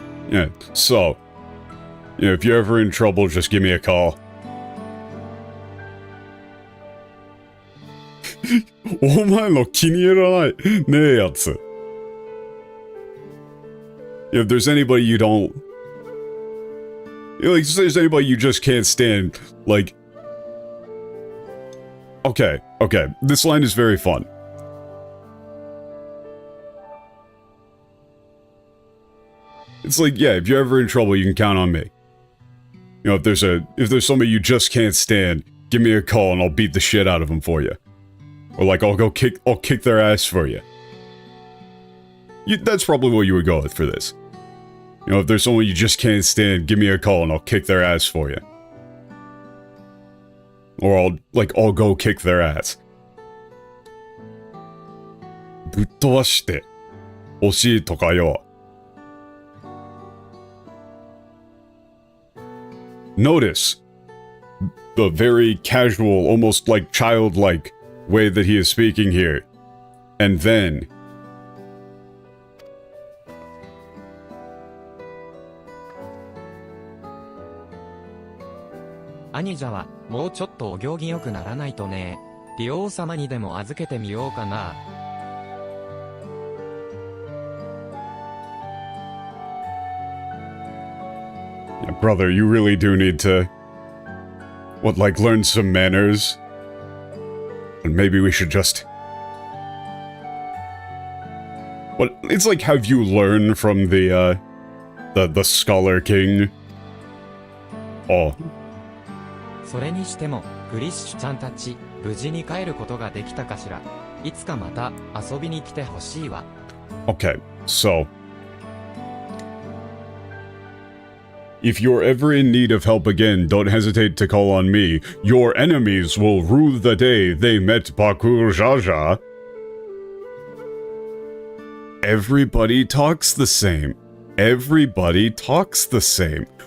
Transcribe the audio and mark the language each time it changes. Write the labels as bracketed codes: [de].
[en] Yeah, so, you know, if you're ever in trouble, just give me a call. [ja] お前の気に入らないねえやつ. [en] If there's anybody you don't... Like, if there's anybody you just can't stand, like... Okay, this line is very fun. It's like, yeah, if you're ever in trouble, you can count on me. You know, if there's somebody you just can't stand, give me a call and I'll beat the shit out of them for you. Or like, I'll kick their ass for you. That's probably what you would go with for this. You know, if there's someone you just can't stand, give me a call and I'll kick their ass for you. Or I'll go kick their ass. [ja] ぶっ飛ばして欲しいとかよ。 [en] Notice the very casual, almost like childlike way that he is speaking here. And then... [ja] 兄者はもうちょっとお行儀よくならないとね。リオ王様にでも預けてみようかな。 [en] Yeah, brother, you really do need to... What, like, learn some manners? And maybe we should just... What, it's like have you learn from the Scholar King? Oh. [ja] それにしても、グリッシュちゃんたち、無事に帰ることができたかしら。いつかまた遊びに来てほしいわ。 [en] Okay, so... If you're ever in need of help again, don't hesitate to call on me. Your enemies will rue the day they met Bakur Jaja. Everybody talks the same. Everybody talks the same.